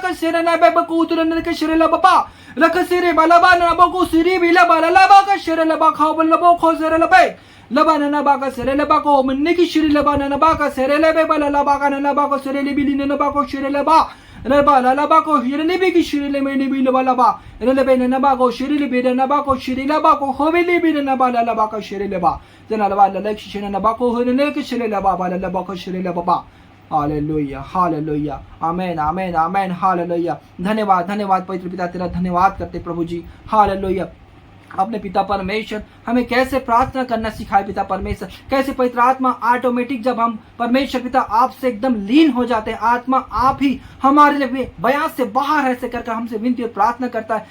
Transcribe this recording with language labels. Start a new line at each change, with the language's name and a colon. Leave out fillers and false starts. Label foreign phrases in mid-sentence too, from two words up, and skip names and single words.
Hindi: का शेरे ना बे को उतरने के शेरे लबा बा लक सिरे बलबा नबो सिरी बिला बलबा का शेरे लबा खाओ बलबो खो सेरे लबे लबा नबा का सेरे लबा को मन्ने की श्री लबा नबा का सेरे लबे बलबा का नबा को सेरे ले बिली नबा को शेरे लबा लबा लबा को हिरे ले बी की श्री ले मैंने भी लबा लबा लबे नबा को श्री ले बे नबा को श्री लबा को होवे ले बी नबा लबा का शेरे लबा जना लबा लक श्री नबा को होने ले के श्री लबा लबा को श्री लबा। हालेलुया हालेलुया। आमेन आमेन आमेन। हालेलुया। धन्यवाद धन्यवाद पवित्र पिता, तेरा धन्यवाद करते प्रभु जी। हालेलुया। अपने पिता परमेश्वर हमें कैसे प्रार्थना करना सिखाए पिता परमेश्वर, कैसे पवित्र आत्मा ऑटोमेटिक जब हम परमेश्वर पिता आपसे एकदम लीन हो जाते हैं, आत्मा आप ही हमारे लिए बयान से बाहर ऐसे करके हमसे विनती और प्रार्थना करता है।